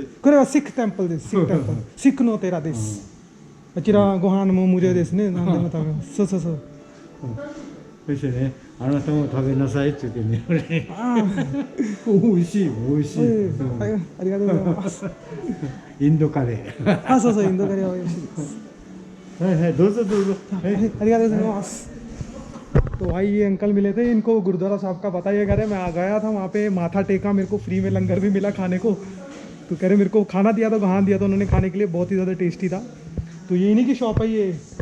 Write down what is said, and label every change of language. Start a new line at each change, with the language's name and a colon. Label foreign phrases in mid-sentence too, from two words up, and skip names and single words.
Japanese: これはシックテンプルです。シックの寺です。こちらご飯も無料ですね。何でも食べます。そう。そしてね、あなたも食べなさいって言ってね、俺ね、あ美味しい、美味しい。ーはいありがとうございますインドカレー。あそうそうインドカレーは美味しいですはいはい、どうぞどうぞ。はい。ありがとうございます
Hindi: तो भाई ये अंकल मिले थे इनको गुरुद्वारा साहब का पता ये कह रहे मैं आ गया था वहाँ पे माथा टेका मेरे को फ्री में लंगर भी मिला खाने को तो कह रहे मेरे को खाना दिया तो कहाँ दिया तो उन्होंने खाने के लिए बहुत ही ज़्यादा टेस्टी था तो ये इन्हीं की शॉप है ये